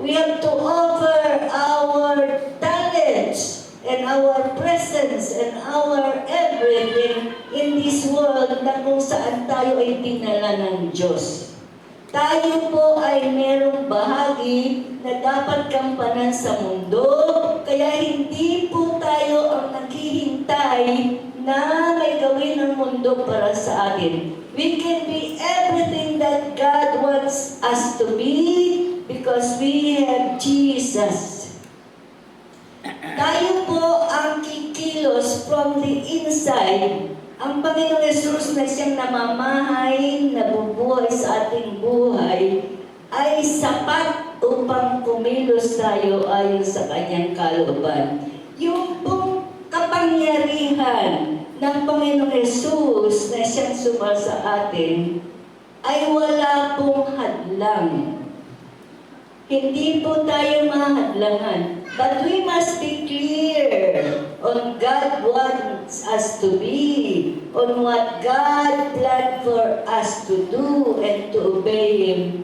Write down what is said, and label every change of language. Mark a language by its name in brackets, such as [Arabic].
[English] We have to offer our talents and our presence and our everything in this world [Filipino] na kung saan tayo ay dinala ng Diyos. Tayo po ay merong bahagi na dapat gampanan sa mundo, kaya hindi po tayo ang naghihintay na may gawin ng mundo para sa atin. [English] We can be everything that God wants us to be because we have Jesus. [Filipino] Tayo po ang kikilos [English] from the inside. [Filipino] Ang Panginoong Yesus na siyang namamahay, nabubuhay sa ating buhay, ay sapat upang kumilos tayo ayon sa kanyang kalooban. Yung pong kapangyarihan ng Panginoong Yesus na siyang sumasa atin, ay wala pong hadlang. Hindi po tayo mahadlangan. [English] But we must be clear on God wants us to be, on what God planned for us to do and to obey Him.